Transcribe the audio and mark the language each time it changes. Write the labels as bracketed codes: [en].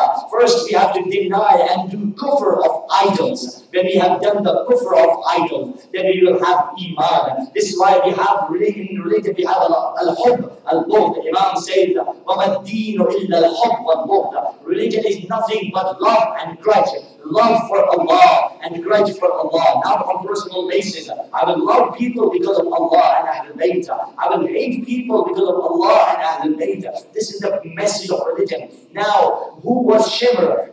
[en] First, we have to deny and do kufr of idols. When we have done the kufr of idols, then we will have iman. This is why we have in religion, we have al-hub, al-bughd. Imam says, [ar] وَمَا الدِّينُ إِلَّا الْحُبْ وَالْبُغْض. [en] Religion is nothing but love and grudge. Love for Allah and grudge for Allah, not on personal basis. I will love people because of Allah and Ahlul Bayt. I will hate people because of Allah and Ahlul Bayt. This is the message of religion. Now, who was Shimr?